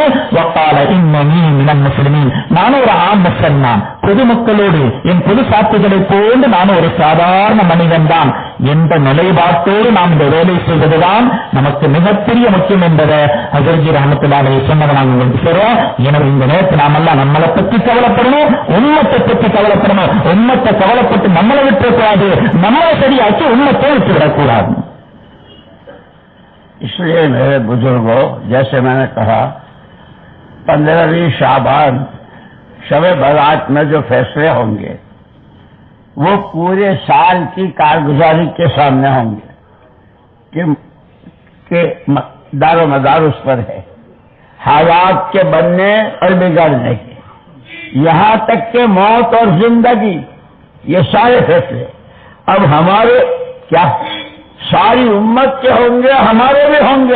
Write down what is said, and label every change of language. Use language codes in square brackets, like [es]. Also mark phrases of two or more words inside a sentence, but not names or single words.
[ar] وقال إنني من المسلمين, [ta] நானும் ஒரு ஆம் முஸ்லிம், பொதுமக்களோடு என் பொது சாட்சிகளை போன்று நானும் ஒரு சாதாரண மனிதன் தான் என்ற நிலைப்பாட்டோடு நாம் இந்த வேலை செய்வதுதான் நமக்கு மிகப்பெரிய முக்கியம் என்பதை ஹஜ்ரத் ரஹ்மத்துல்லாஹி சொன்னதை நாங்கள் உங்களுக்கு சொல்றோம். எனவே இந்த நேரத்தில் நாமெல்லாம் நம்மளை பற்றி கவலைப்படணும், உம்மத்தை பற்றி கவலைப்படணும். உம்மத்தை கவலைப்பட்டு நம்மளை விட்டுக்கூடாது, நம்மளை சரியாக்கி உம்மத்தை விட்டுவிடக்கூடாது. [hi] इसलिए मेरे बुजुर्गों, जैसे मैंने कहा 15वीं शाबान शब-ए बारात में जो फैसले होंगे वो पूरे साल की कारगुजारी के सामने होंगे कि दारो मदार उस पर है, हालात के बनने और बिगड़ने के, यहाँ तक के मौत और जिंदगी, ये सारे फैसले अब हमारे क्या सारी उम्मत के होंगे, हमारे भी होंगे।